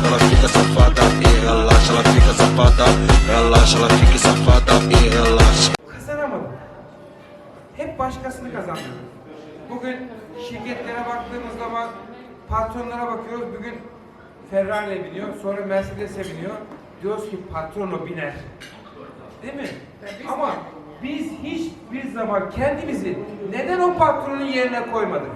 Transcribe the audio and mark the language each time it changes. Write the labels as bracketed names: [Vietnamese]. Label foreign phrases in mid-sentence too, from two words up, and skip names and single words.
[Portuguese] Ela fica safada e relaxa. Ela fica safada, relaxa. Ela fica safada e relaxa. [Turkish] Kazanamadım. Hep başkasını kazandırdım. Bugün şirketlere baktığımız zaman patronlara bakıyoruz. Bugün Ferrari'ye biniyor, sonra Mercedes'e biniyor. Diyoruz ki patron o biner. Değil mi? Ama biz hiçbir zaman kendimizi neden o patronun yerine koymadık?